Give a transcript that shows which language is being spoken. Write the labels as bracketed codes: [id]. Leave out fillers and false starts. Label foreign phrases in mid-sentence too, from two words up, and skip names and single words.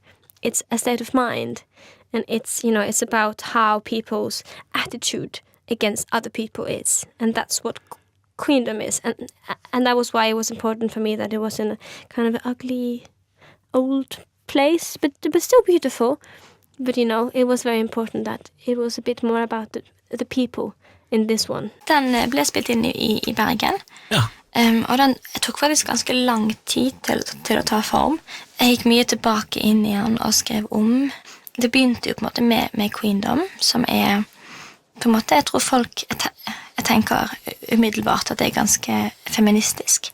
[en] It's a state of mind, and it's about how people's attitude against other people is, and that's what Queendom is, and that was why it was important for me that it was in a kind of ugly, old place, but still beautiful. But it was very important that it was a bit more about the people in this one. [no] Den ble spilt inn i Bergen. Ja. Og den tok faktisk ganske lang tid til å ta form. Jeg gikk mye tilbake inn i den og skrev om. Det begynte jo på en måte med Queendom, som på en måte, jeg tror folk, jeg tenker umiddelbart at det ganske feministisk.